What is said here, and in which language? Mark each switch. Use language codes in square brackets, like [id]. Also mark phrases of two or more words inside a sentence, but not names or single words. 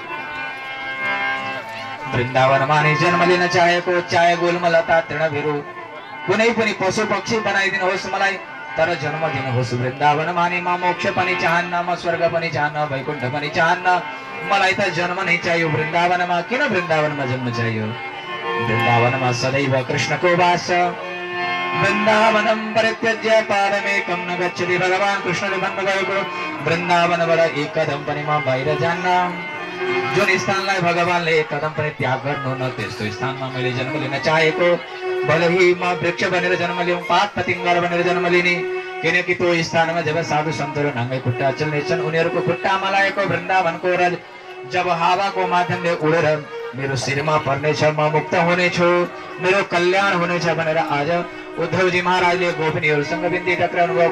[ne] वृन्दावनमा नै जन्म लिन चाहेको, चाहे गुल्मलता तृणभिरु कुनै पनि पशु पक्षी बनाइदिनुहोस् मलाई, तर जन्म दिनुहोस् वृन्दावनमा नै। म मोक्ष पनि चाहन्न, म स्वर्ग पनि चाहन्न, वैकुण्ठ पनि चाहन्न, मलाई त जन्म नै चाहियो वृन्दावनमा। किन वृन्दावनमा जन्म चाहियो? वृन्दावनमा सदैव कृष्णको वास। [sa] वृन्दावनं परित्यज्य पारमेकं न गच्छति। [ne] भगवान कृष्णले भन्नुभएको वृन्दावनबाट एक कदम पनि म बाहिर जान्न। जुन स्थानलाई भगवानले एक कदम पनि त्याग गर्नु न त्यस्तो स्थानमा मैले जन्म लिन चाहेको। भले ही म वृक्ष बनेर जन्म लिऊँ, पात पतिङ्गर बनेर जन्म लिने, किनकि त्यो स्थानमा जब साधु सन्तहरू नाङ्गै खुट्टा चल्नेछन्, उनीहरूको खुट्टा मलाएको वृन्दावनको रज जब हावाको माध्यमले उडेर मेरो शिरमा पर्नेछ, म मुक्त हुनेछु, मेरो कल्याण हुनेछ भनेर आज उद्धवजी महाराजले गोपिनीहरूसँग बिन्ती टक्राउनु भयो।